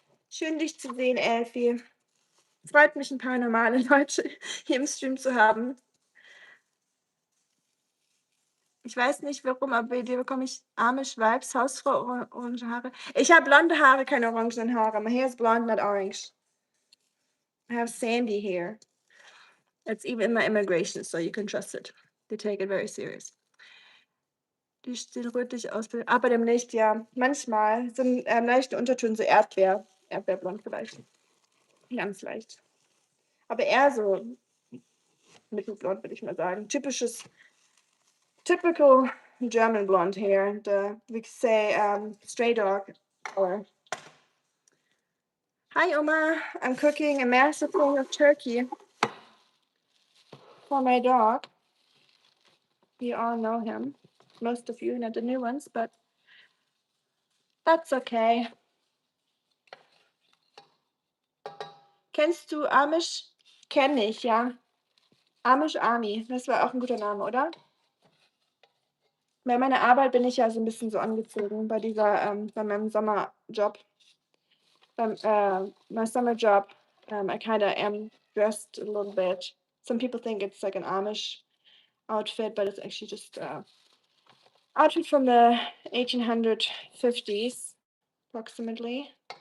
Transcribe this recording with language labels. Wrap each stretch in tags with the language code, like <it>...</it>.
<de>Schön, dich zu sehen, Elfie. Freut mich, ein paar normale Leute hier im Stream zu haben. Ich weiß nicht warum, aber bei dir bekomme ich Amish-Vibes, Hausfrau, orange Haare. Ich habe blonde Haare, keine orangenen Haare.</de> <en>My hair is blonde, not orange. I have sandy hair. It's even in my immigration, so you can trust it. They take it very serious.</en> <de>Die sieht rötlich aus, aber dem Licht, ja. Manchmal sind leichte Untertöne, so Erdbeerblond vielleicht. Ganz leicht. Aber eher so mittelblond, würde ich mal sagen.</de> <en>Typical German blonde hair. We say stray dog color. Hi, Oma. I'm cooking a massive thing of turkey for my dog. You all know him. Most of you, not the new ones, but that's okay.</en> <de>Kennst du Amish? Kenne ich, ja. Amish Army. Das war auch ein guter Name, oder? Bei meiner Arbeit bin ich ja so ein bisschen so angezogen bei meinem Sommerjob.</de> <en>My summer job, I kind of am dressed a little bit. Some people think it's like an Amish outfit, but it's actually just outfit from the 1850s, approximately.</en>